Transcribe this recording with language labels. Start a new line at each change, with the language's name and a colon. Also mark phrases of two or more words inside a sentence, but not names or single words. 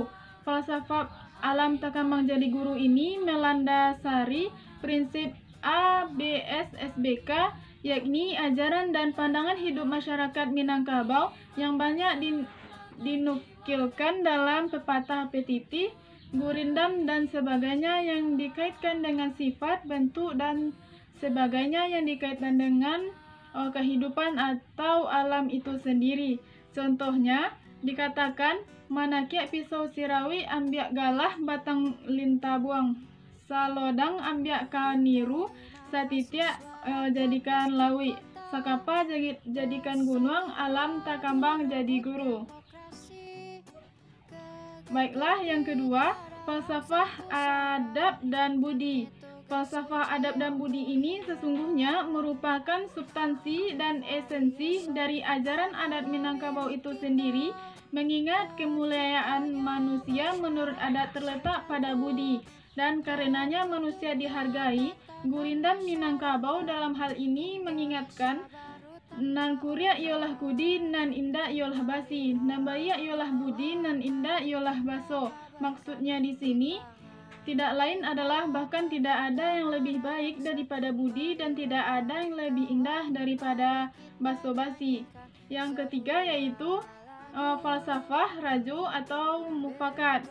Indonesian: Falsafat
Minangkabau: alam takambang jadi guru
Indonesian: ini melandasari prinsip ABS SBK, yakni ajaran dan pandangan hidup masyarakat Minangkabau yang banyak dinukilkan dalam pepatah petiti, gurindam dan sebagainya yang dikaitkan dengan sifat, bentuk dan sebagainya yang dikaitkan dengan kehidupan atau alam itu sendiri. Contohnya, Dikatakan,
Minangkabau: manakiak pisau sirawi ambiak galah batang lintabuang. Salodang ambiak kaniru satitiak jadikan lawi. Sakapa jadikan gunung, alam takambang jadi guru.
Indonesian: Baiklah, yang kedua, falsafah adab dan budi. Falsafah adab dan budi ini sesungguhnya merupakan substansi dan esensi dari ajaran adat Minangkabau itu sendiri, mengingat kemuliaan manusia menurut adat terletak pada budi, dan karenanya manusia dihargai. Gurindam Minangkabau dalam hal ini mengingatkan,
Minangkabau: nan kuria ialah kudi, nan indah ialah basi, nan baia ialah budi, nan indah ialah baso.
Indonesian: Maksudnya di sini tidak lain adalah bahkan tidak ada yang lebih baik daripada budi dan tidak ada yang lebih indah daripada baso basi. Yang ketiga yaitu falsafah rajo atau mufakat.